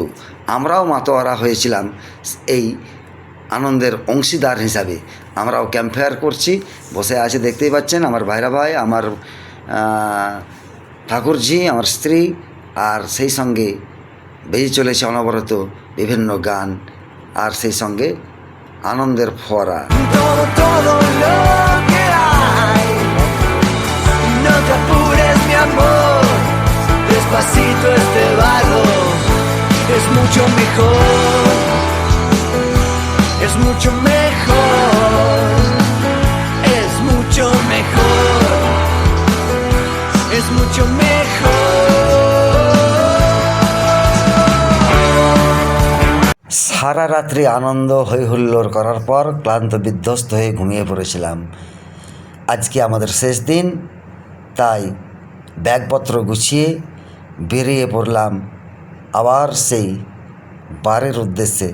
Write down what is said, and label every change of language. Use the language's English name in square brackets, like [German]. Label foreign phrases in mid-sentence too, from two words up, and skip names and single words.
[Bangla] আমরাও মাতোয়ারা হয়েছিলাম এই আনন্দের অংশীদার হিসাবে। আমরাও ক্যাম্পফায়ার করছি, বসে আছি দেখতেই পাচ্ছেন আমার ভাইরা ভাই, আমার ঠাকুরজি, আমার স্ত্রী, আর সেই সঙ্গে বেজে চলেছে অনবরত বিভিন্ন গান, আর সেই সঙ্গে আনন্দের ফোয়ারা। [Spanish] Todo, todo lo que hay. No te apures, mi amor. Despacito este barro es mucho mejor. Es mucho mejor. Es mucho mejor. Es mucho mejor. [Bangla] সারা রাত্রি আনন্দ হইহুল্লোড় করার পর ক্লান্ত বিধ্বস্ত হয়ে ঘুমিয়ে পড়েছিলাম। আজকে আমাদের শেষ দিন, তাই ব্যাগপত্র গুছিয়ে বেরিয়ে পড়লাম আবার সেই বারের উদ্দেশ্যে।